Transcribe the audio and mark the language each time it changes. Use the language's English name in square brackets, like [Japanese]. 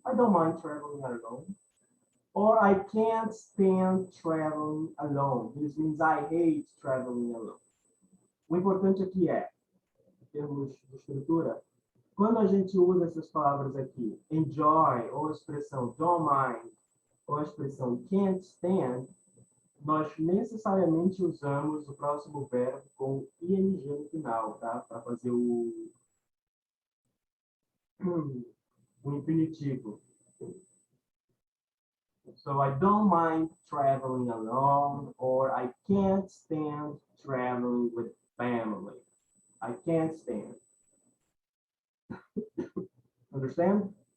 [English] I don't mind traveling alone. Or I can't stand traveling alone. This means I hate traveling alone. [Portuguese] O importante aqui é, em termos de estrutura, quando a gente usa essas palavras aqui, enjoy, ou a expressão [English] don't mind, [Portuguese] ou a expressão [English] can't stand, [Portuguese] nós necessariamente usamos o próximo verbo com ing no final, tá? Para fazer o infinitivo. [English] So I don't mind traveling alone, or I can't stand traveling with family. I can't stand. Understand?